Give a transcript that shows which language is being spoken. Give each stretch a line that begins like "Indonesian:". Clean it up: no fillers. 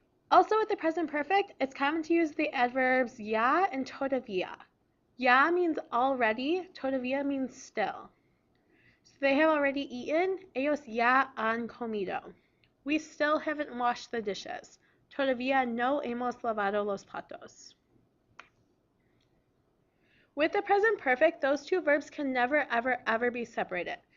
English: Also with the present perfect, it's common to use the adverbs ya and todavía. Ya means already, todavía means still. So they have already eaten,
Spanish: ellos ya han comido.
English: We still haven't washed the dishes.
Spanish: Todavía no hemos lavado los platos.
English: With the present perfect, those two verbs can never, ever, ever be separated.